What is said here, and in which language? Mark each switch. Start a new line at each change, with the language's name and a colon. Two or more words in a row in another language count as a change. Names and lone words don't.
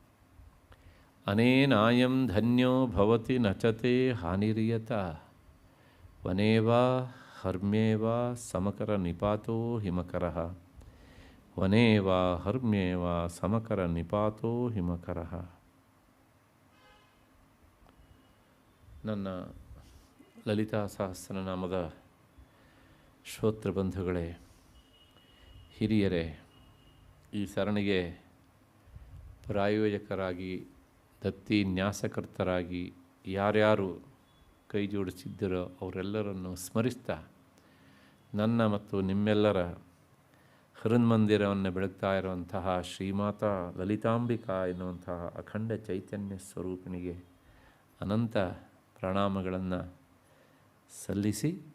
Sanskrit: ಅನೇನಾಯಂ ಧನ್ಯೋ ಭವತಿ ನಚತೆ ಹಾನಿರಿಯತ ವನೇವಾ ಹರ್ಮ್ಯೇವಾ ಸಮಕರ ನಿಪಾತೋ ಹಿಮಕರಃ. ವನೇವಾ ಹರ್ಮ್ಯೇವಾ ಸಮಕರ ನಿಪಾತೋ ಹಿಮಕರಃ.
Kannada: ನನ್ನ ಲಲಿತಾ ಸಹಸ್ರನಾಮದ ಶ್ರೋತೃಬಂಧುಗಳೇ, ಹಿರಿಯರೇ, ಈ ಸರಣಿಗೆ ಪ್ರಾಯೋಜಕರಾಗಿ ದತ್ತಿ ನ್ಯಾಸಕರ್ತರಾಗಿ ಯಾರ್ಯಾರು ಕೈ ಜೋಡಿಸಿದ್ದರೋ ಅವರೆಲ್ಲರನ್ನು ಸ್ಮರಿಸ್ತಾ ನನ್ನ ಮತ್ತು ನಿಮ್ಮೆಲ್ಲರ ಹೃನ್ಮಂದಿರವನ್ನು ಬೆಳಗ್ತಾ ಇರುವಂತಹ ಶ್ರೀಮಾತಾ ಲಲಿತಾಂಬಿಕಾ ಎನ್ನುವಂತಹ ಅಖಂಡ ಚೈತನ್ಯ ಸ್ವರೂಪಿಣಿಗೆ ಅನಂತ ಪ್ರಣಾಮಗಳನ್ನು ಸಲ್ಲಿಸಿ,